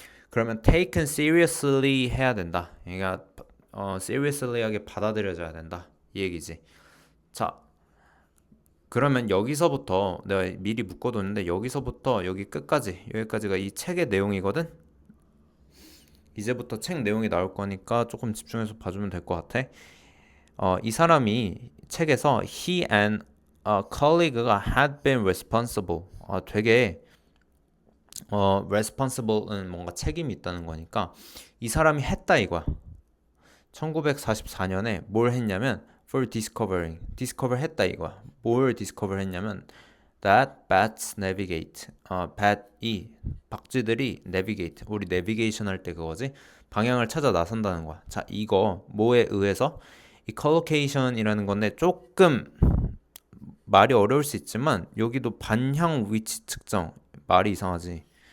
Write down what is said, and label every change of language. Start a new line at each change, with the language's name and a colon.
Korean: 그러면
English: taken seriously
Korean: 해야 된다. 그러니까 seriously하게 받아들여져야 된다. 이 얘기지. 자, 그러면 여기서부터 내가 미리 묶어뒀는데 여기서부터 여기 끝까지 여기까지가 이 책의 내용이거든. 이제부터 책 내용이 나올 거니까 조금 집중해서 봐주면 될 것 같아. 이 사람이 책에서
English: he and a colleague가 had been responsible.
Korean: 되게 responsible은 뭔가 책임이 있다는 거니까 이 사람이 했다 이거야. 1944년에 뭘 했냐면
English: for discovering,
Korean: discover 했다 이거야. 뭘 discover 했냐면
English: that bats navigate.
Korean: bat이 박쥐들이 navigate. 우리 navigation 할 때 그거지. 방향을 찾아 나선다는 거야. 자, 이거 뭐에 의해서 이 collocation이라는 건데 조금 말이 어려울 수 있지만 여기도 반향 위치 측정 말이 이상하지.